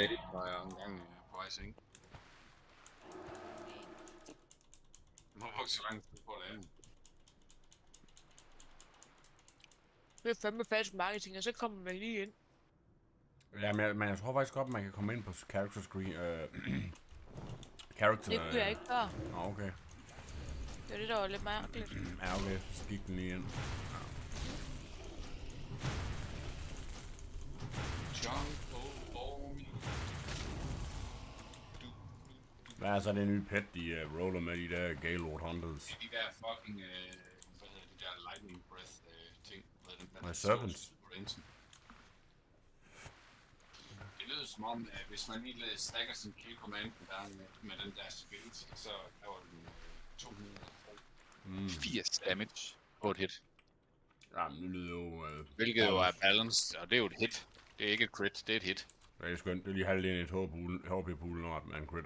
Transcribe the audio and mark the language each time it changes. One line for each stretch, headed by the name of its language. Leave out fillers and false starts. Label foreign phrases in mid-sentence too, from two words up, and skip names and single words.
Danish: Det var jeg engang på vej i seng. Jeg må ikke så lang tid på at lave. Det er fandme falsk marketing, og så kommer man lige ind. Ja, men jeg tror faktisk godt, man kan komme ind på
English: character screen.
Danish: Character... Det kunne jeg ikke før. Nå, okay. Det er det, der var lidt mærkeligt. Ja, okay. Så gik den lige ind. Hvad er så det nye pet, de roller med de der Gaylord Hunters? De der fucking, hvad hedder de der
English: lightning breath
Danish: ting. Og Serpents. Det lyder som om, hvis man lige stacker sin
English: kill command
Danish: der med den der skills, så laver den 280 damage på et hit. Ja, men det lyder jo... Hvilket jo er balanced, og det er jo et hit. Det er ikke et crit, det er et hit. Det er skønt. Det er lige halvdelen i et HP-pool, når man critter.